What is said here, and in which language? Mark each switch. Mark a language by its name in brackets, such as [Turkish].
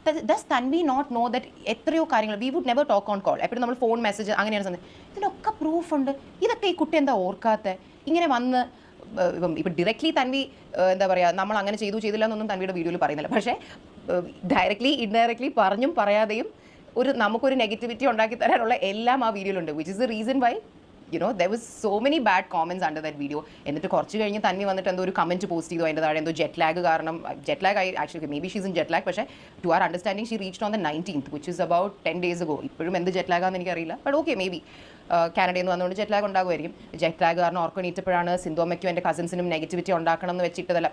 [English] does Tanvi not know that [Malayalam] എത്രയോ കാര്യങ്ങൾ [English] we would never talk on call, [Malayalam] എപ്പോഴും നമ്മൾ ഫോൺ മെസ്സേജ് അങ്ങനെയാണ് സമയം. ഇതിനൊക്കെ പ്രൂഫുണ്ട്. ഇതൊക്കെ ഈ കുട്ടി എന്താ ഓർക്കാത്ത? ഇങ്ങനെ വന്ന് ഇപ്പം ഡയറക്ട്ലി തൻവി എന്താ പറയുക നമ്മൾ അങ്ങനെ ചെയ്തില്ല എന്നൊന്നും തൻവിയുടെ വീഡിയോയിൽ പറയുന്നില്ല. പക്ഷേ ഡയറക്ട്ലി ഇൻഡയറക്ട്ലി പറഞ്ഞും പറയാതെയും നമുക്കൊരു നെഗറ്റിവിറ്റി ഉണ്ടാക്കി തരാനുള്ള എല്ലാം ആ വീഡിയോയിലുണ്ട്. [English] Which is the reason why there was so many bad comments under that video. [Malayalam] എന്നിട്ട് കുറച്ച് കഴിഞ്ഞ് തൻവി വന്നിട്ട് എന്തോ ഒരു കമൻറ്റ് പോസ്റ്റ് ചെയ്തു അതിൻ്റെ താഴെ എന്തോ ജെറ്റ് ലാഗ് കാരണം [English] Actually may be she's in jet lag. പക്ഷേ to our understanding she reached on the 19th which is about 10 days ago. [Malayalam] ഇപ്പോഴും എന്ത് ജെറ്റ് ലാഗാന്ന് എനിക്കറിയില്ല. [English] but okay may be [Malayalam] കാനഡയിൽ നിന്ന് വന്നുകൊണ്ട് ജെറ്റ് ലാഗ് ഉണ്ടാകുമായിരിക്കും. ജെറ്റ് ലാഗ് കാരണം ഓർക്കണീറ്റപ്പോഴാണ് സിന്ധോമ്മയ്ക്കും എൻ്റെ കസിൻസിനും നെഗറ്റിവിറ്റി ഉണ്ടാക്കണം എന്ന് വെച്ചിട്ടതല്ല.